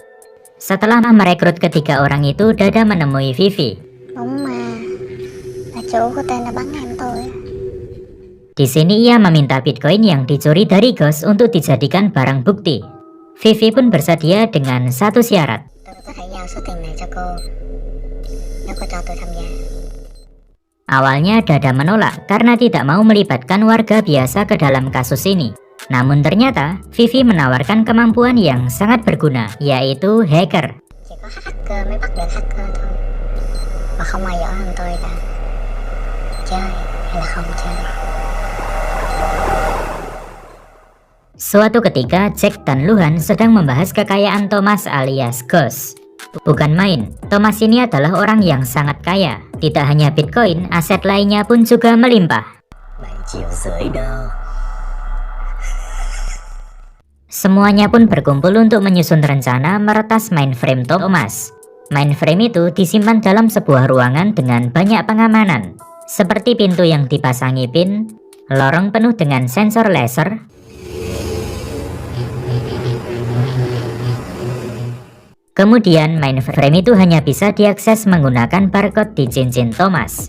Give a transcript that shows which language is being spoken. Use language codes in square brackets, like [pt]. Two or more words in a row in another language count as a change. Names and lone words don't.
[id] Setelah merekrut ketiga orang itu, Dada menemui Vivi. Di sini ia meminta Bitcoin yang dicuri dari Ghost untuk dijadikan barang bukti. Vivi pun bersedia dengan satu syarat. [vi] Tôi có thể giao số tiền này cho cô nếu cô cho tôi tham gia. [id] Awalnya Dada menolak karena tidak mau melibatkan warga biasa ke dalam kasus ini. Namun ternyata Vivi menawarkan kemampuan yang sangat berguna, yaitu hacker. [vi] Chỉ có hacker mới bắt được hacker thôi. Và không ai giỏi hơn tôi cả. Chơi hay là không chơi. [id] Suatu ketika, Jack dan Luhan sedang membahas kekayaan Thomas alias Ghost. Bukan main, Thomas ini adalah orang yang sangat kaya. Tidak hanya Bitcoin, aset lainnya pun juga melimpah. [vi] 7,5 triệu đô. [id] Semuanya pun berkumpul untuk menyusun rencana meretas mainframe Thomas. Mainframe itu disimpan dalam sebuah ruangan dengan banyak pengamanan, seperti pintu yang dipasangi pin, lorong penuh dengan sensor laser, kemudian mainframe itu hanya bisa diakses menggunakan barcode di cincin Thomas.